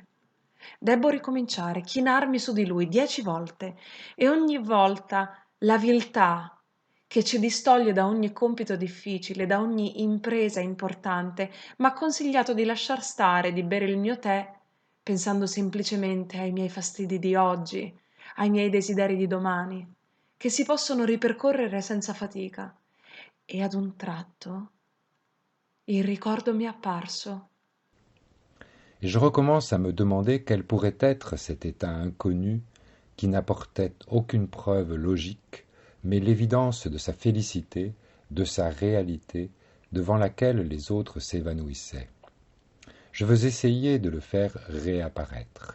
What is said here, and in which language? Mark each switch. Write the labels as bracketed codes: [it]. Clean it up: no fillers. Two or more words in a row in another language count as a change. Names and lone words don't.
[it] Debbo ricominciare, chinarmi su di lui 10 volte e ogni volta la viltà che ci distoglie da ogni compito difficile, da ogni impresa importante, m'ha consigliato di lasciar stare, di bere il mio tè, pensando semplicemente ai miei fastidi di oggi, ai miei desideri di domani, che si possono ripercorrere senza fatica. E ad un tratto il ricordo mi è apparso. [fr] Et je recommence à me demander quel pourrait être cet état inconnu qui n'apportait aucune preuve logique, mais l'évidence de sa félicité, de sa réalité, devant laquelle les autres s'évanouissaient. Je veux essayer de le faire réapparaître.